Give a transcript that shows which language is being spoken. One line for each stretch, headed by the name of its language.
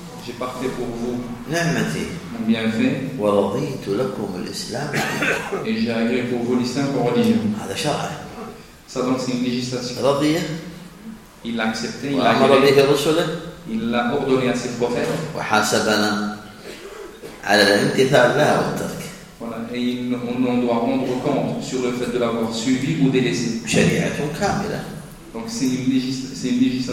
French: J'ai parté pour vous.
Arabic: نعمتي.
French: Mon bienfait.
Arabic: ورضيت لكم الإسلام.
French: Et j'ai agréé pour vous l'islam comme religion.
Arabic: هذا شرع.
French: Ça donc c'est une législation.
Arabic: رضي.
French: Il l'a accepté.
Arabic: وأمر به رسله.
French: Il l'a ordonné à ses prophètes.
Arabic: وحاسبنا على الامتثال لا والترك.
French: Voilà. Et on doit rendre compte sur le fait de l'avoir suivi ou délaissé.
Arabic: شريعة كاملة.
French: Donc c'est une législation